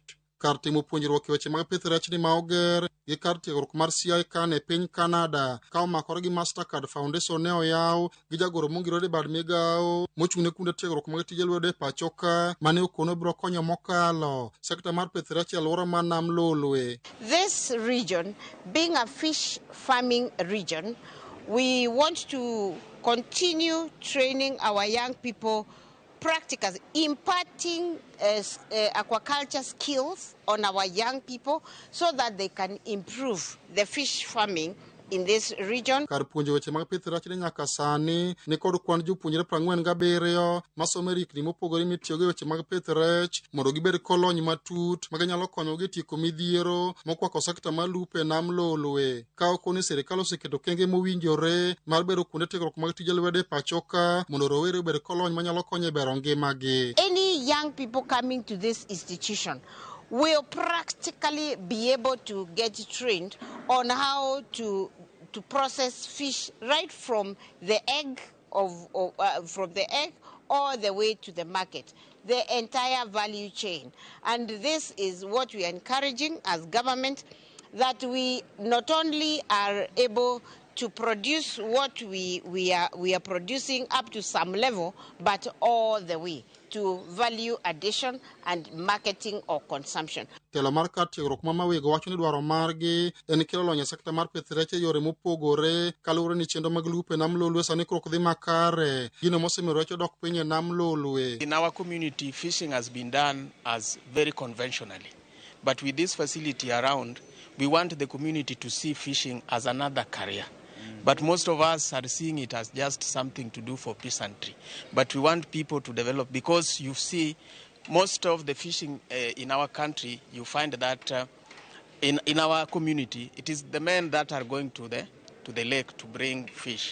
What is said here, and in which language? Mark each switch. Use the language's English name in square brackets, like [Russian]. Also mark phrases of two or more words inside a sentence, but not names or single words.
[Luo (Kenya and Tanzania)] Kar timo puonjruok e weche mag pith rech ni ma oger gi kar tiegruok mar CICAN e piny Canada ka omakore gi Mastercard Foundation ne oyaw gi jagoro mongirore e bad migawo mochung'ne kunde tiegruok mag tije lwedo e pacho ka mane okono biro konyo mokalo sekta mar pith rech e alwora mar nam Lolwe. [English] This region, being a fish farming region, we want to continue training our young people practically, imparting aquaculture skills on our young people so that they can improve the fish farming in this region. [Luo (Kenya and Tanzania)] Kar puonjo weche mag pith rech nyaka sani ni kod kwan jopuonjre 47 masomo rikni mopogore mitiyogo e weche mag pith rech mondo gibed kolony matut ma ginyalo konyogi tieko midhiero mokwako sekta mar lupo e nam Lolwe. Ka okoni sirikal oseketo kenge mowinjore mar bero kuonde tiegruok mag tije lwedo e pacho ka mondo rowere obed kolony manyalo konyo e bero ngimagi. [English] Any young people coming to this institution will practically be able to get trained on how to process fish right from the egg all the way to the market, the entire value chain. And this is what we are encouraging as government, that we not only are able to produce what we are producing up to some level, but all the way to value addition and marketing or consumption. [Luo (Kenya and Tanzania)] Telo mar kar tiegruok ma Mawego wacho ni dwaro margi en kelo lony e sekta mar pith rech e yore mopogore kaluwore ni chenro mag lupo e nam Lolwe sani krok dhi makare gino mosemiyo rech odok piny e nam Lolwe. [English] In our community, fishing has been done as very conventionally, but with this facility around, we want the community to see fishing as another career. But most of us are seeing it as just something to do for peasantry. But we want people to develop, because you see most of the fishing in our country, you find that in our community, it is the men that are going to the lake to bring fish.